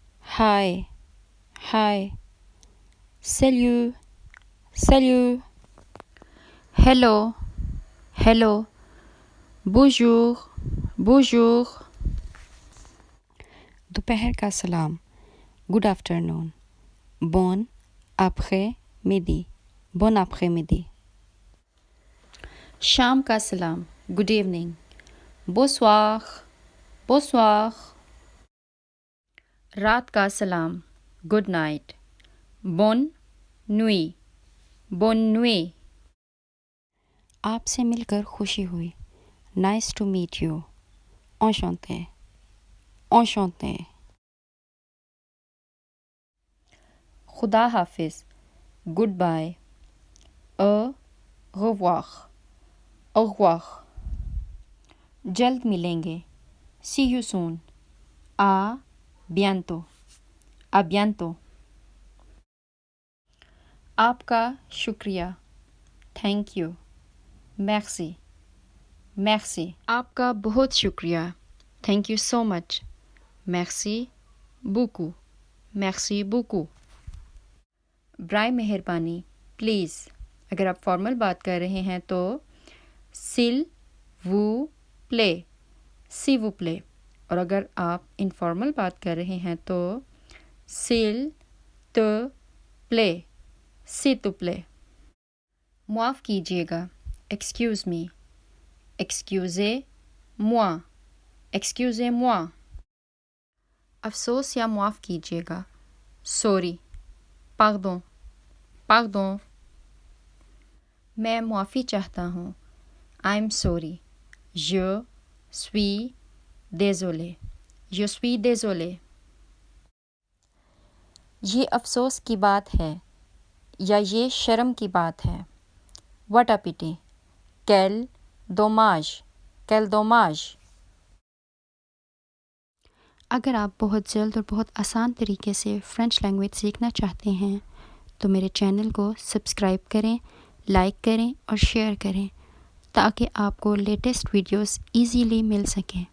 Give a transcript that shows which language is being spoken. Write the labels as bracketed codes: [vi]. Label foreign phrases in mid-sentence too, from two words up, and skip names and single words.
[en] Hi, hi. [fr] Salut, salut. [en] Hello, hello. [fr] Bonjour, bonjour. [ur] دوپہر کا سلام. [en] Good afternoon. [fr] Bon après-midi. Bon après-midi. [ur] شام کا سلام. [en] Good evening. [fr] Bonsoir, bonsoir. [ur] رات کا سلام. [en] Good night. [fr] Bonne nuit, bonne nuit. [ur] آپ سے مل کر خوشی ہوئی. [en] Nice to meet you. [fr] Enchanté, enchanté. [ur] خدا حافظ. [fr] Goodbye. Au revoir, au revoir. [ur] جلد ملیں گے. [en] See you soon. [fr] À bientôt, à bientôt. [ur] آپ کا شکریہ. [en] Thank you. [fr] Merci, merci. [ur] آپ کا بہت شکریہ. [en] Thank you so much. [fr] Merci beaucoup, merci beaucoup. [ur] برائے مہربانی. پلیز. اگر آپ فارمل بات کر رہے ہیں تو [fr] s'il vous plaît, s'il vous plaît. [ur] اور اگر آپ انفارمل بات کر رہے ہیں تو [fr] s'il te plaît, s'il te plaît. [ur] معاف کیجیے گا. [en] Excuse me, [fr] excusez-moi, excusez-moi. [ur] افسوس یا معاف کیجیے گا. [fr] Sorry, pardon, pardon. [ur] میں معافی چاہتا ہوں. [en] I'm sorry. [fr] Je suis désolé, je suis désolé. [ur] یہ افسوس کی بات ہے یا یہ شرم کی بات ہے. [en] What a pity. [fr] Quel dommage, quel dommage. [ur] اگر آپ بہت جلد اور بہت آسان طریقے سے [en] French language [ur] سیکھنا چاہتے ہیں تو میرے چینل کو سبسکرائب کریں، لائک کریں اور شیئر کریں تاکہ آپ کو [en] latest videos easily [ur] مل سکیں.